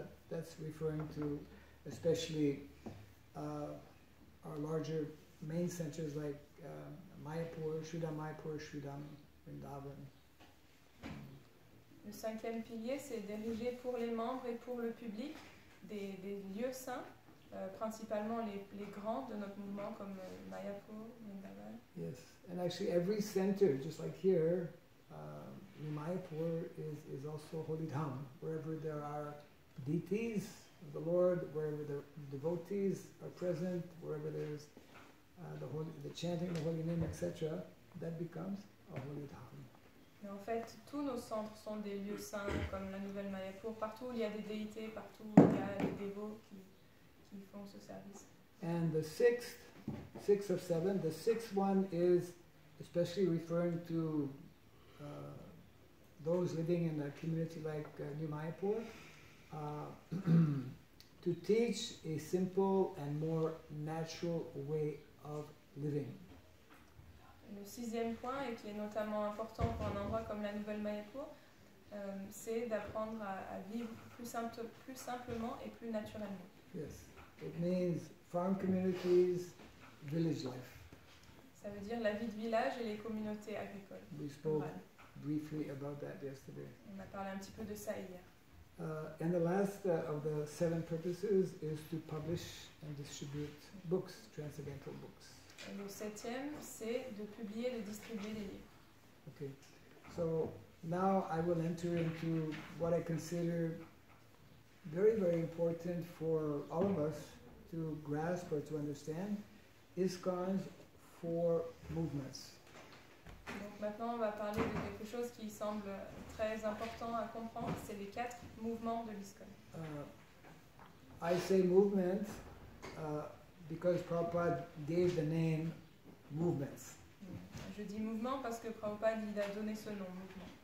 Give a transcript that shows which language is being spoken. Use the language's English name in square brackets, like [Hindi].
[English] That's referring to especially our larger main centers like Mayapur, Sridham Mayapur, Sridham Vrindavan. [French] Le cinquième pilier, c'est d'ériger pour les membres et pour le public des lieux saints, principalement les grands de notre mouvement comme Mayapur, Vrindavan. [English] Yes, and actually every center, just like here, Mayapur is also holy dham, wherever there are deities of the Lord, wherever the devotees are present, wherever there's the chanting, the holy name, etc., that becomes a holy dham. [French] Mais en fait, tous nos centres sont des lieux saints, comme la nouvelle Mayapur. Partout où il y a des déités, partout où il y a des dévots qui font ce service. [English] And the sixth of seven, the sixth one is especially referring to those living in a community like New Mayapur, to teach a simple and more natural way of living. [French] Le sixième point, et qui est notamment important pour un endroit comme la Nouvelle Mayapur, c'est d'apprendre à vivre plus simplement et plus naturellement. [English] Yes, it means farm communities, village life. [French] Ça veut dire la vie de village et les communautés agricoles. [English] We spoke briefly about that yesterday. [French] On a parlé un petit peu de ça hier. [English] And the last of the 7 purposes is to publish and distribute books, transcendental books. [French] Et le septième, c'est de publier et de distribuer des livres. [English] Okay, so now I will enter into what I consider very, very important for all of us to grasp or to understand, ISKCON's 4 movements. [French] Donc maintenant, on va parler de quelque chose qui semble très important à comprendre, c'est les 4 mouvements de l'ISKCON. [English] I say movement because Prabhupada gave the name movements. [French] Je dis mouvement parce que Prabhupada il a donné ce nom, mouvement.